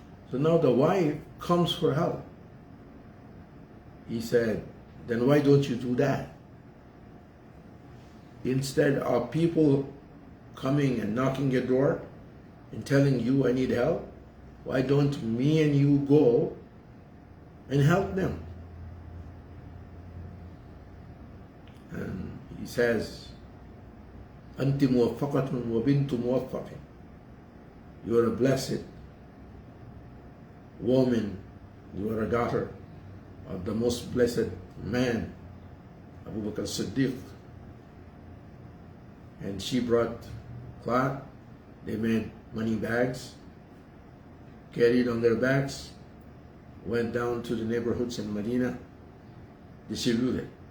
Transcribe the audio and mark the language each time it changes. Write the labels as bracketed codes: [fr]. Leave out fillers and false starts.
[en] So now the wife comes for help. He said, "Then why don't you do that? Instead of people coming and knocking your door and telling you I need help, why don't me and you go and help them?" And he says, [ar] "أنت موفقة وبنت موفق." [en] You are a blessed woman. You are a daughter of the most blessed man, Abu Bakr Siddiq. And she brought cloth. They made money bags, carried on their backs, went down to the neighborhoods in Medina, distributed.